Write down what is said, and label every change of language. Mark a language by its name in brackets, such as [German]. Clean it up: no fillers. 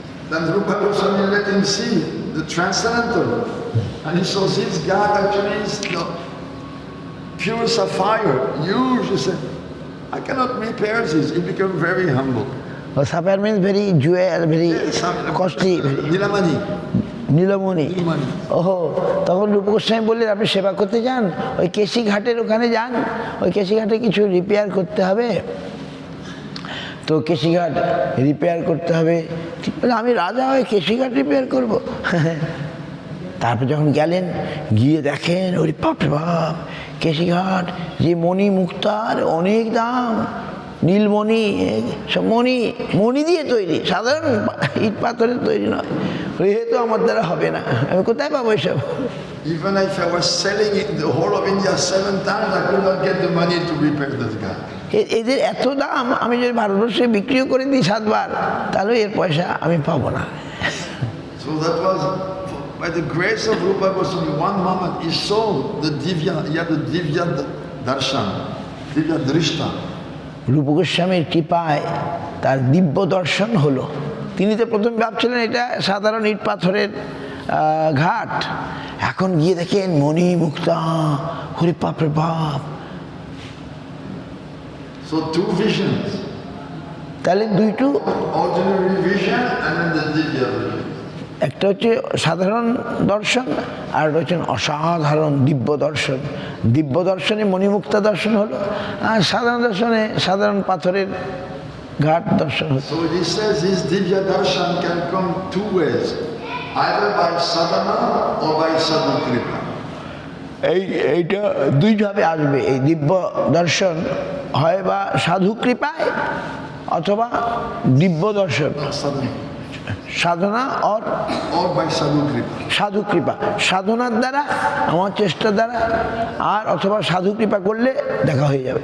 [English] Then Rupa Goswami let him see the transcendental. And he saw this ghat actually is pure sapphire, huge. He said, I cannot repair this. He became very humble. Sapphire means very jewel, very costly. Nilamani. [Bangla] নীলমণি। ওহো, তখন রূপ গোস্বামী বললেন, আপনি সেবা করতে চান, ওই কেশি ঘাটের ওখানে যান, ওই কেশি ঘাটে কিছু রিপেয়ার করতে হবে, তো কেশি ঘাট রিপেয়ার করতে হবে। ঠিক বলে, আমি রাজা হয়ে কেশি ঘাট রিপেয়ার করবো? তারপর যখন গেলেন, গিয়ে দেখেন ওই বাপরে বাপ, কেশি ঘাট যে মণি মুক্তার অনেক দাম, নীলমণি, সব মণি দিয়ে তৈরি, সাধারণ ইট পাথরের তৈরি নয়। তো আমার দ্বারা হবে না, আমি কোথায় পাবো এসব? [English] Even if I was selling it the whole of India 7 times, I could not get the money to repair that gun. [Bangla] এদের এত দাম, আমি যদি ভারতবর্ষে বিক্রিও করে দিই 7 বার, তাহলে এর পয়সা আমি পাবো না। [English] So that was, by the grace of Rupa Goswami, one moment he saw the Divya, he had the Divya Darshan, Divya Drishta. [Bangla] রূপ গোস্বামীর কৃপায় তার দিব্য দর্শন হলো। তিনি তো প্রথম ভাবছিলেন এটা সাধারণ ইট পাথরের ঘাট, এখন গিয়ে দেখেন মণি মুক্তা, হরি বাপ রে বাপ। [English] So 2 visions, [Bangla] তাহলে দুইটো, [English] ordinary vision and then the Divya vision. [Bangla] একটা হচ্ছে সাধারণ দর্শন আর একটা হচ্ছে অসাধারণ দিব্য দর্শন। দিব্য দর্শনে মণিমুক্তা দর্শন হলো, আর সাধারণ দর্শনে সাধারণ পাথরের ঘাট দর্শন হলো। [English] So he says this Divya Darshan can come 2 ways, either by sadhana or by sadhu kripa. [Bangla] এইটা দুইভাবে আসবে, এই দিব্য দর্শন হয় বা সাধু কৃপায় অথবা দিব্য দর্শন [English] Sadhana. [Bangla] Sadhana [English] Or by sadhu kripa. [Bangla] সাধু কৃপা, সাধনার দ্বারা, আমার চেষ্টার দ্বারা, আর অথবা সাধু কৃপা করলে দেখা হয়ে যাবে।